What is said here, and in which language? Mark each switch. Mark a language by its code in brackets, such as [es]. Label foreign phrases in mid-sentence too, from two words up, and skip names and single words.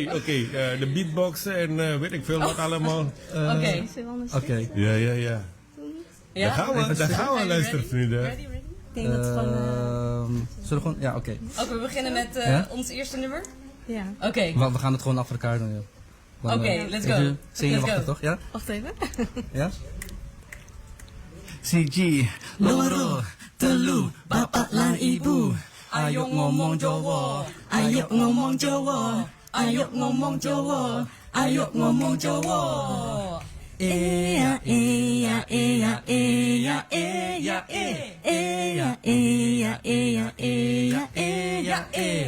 [nl] De beatbox en weet ik veel wat allemaal. Oké. Oké. Ja. Ja? Daar gaan we luisteren, vrienden. Ready? Ik denk dat het gewoon... Zullen we gewoon... Ja, oké. Oké, we beginnen met Ja? ons eerste nummer. ja. Oké. We gaan het gewoon achter elkaar doen, joh. Dan, Oké, [en] let's go. [nl] even zenuwachtig, [en] Let's go. [nl] toch? Ja? Wacht even. Ja? [jv] CG, loro, telu, bapak lan ibu. Ayo ngomong Jawa, ayo ngomong Jawa, ayo ngomong Jawa, ayo ngomong Jawa. Eya, eya, eya, eya, eya, eya, eya, eya, eya, eya, eya.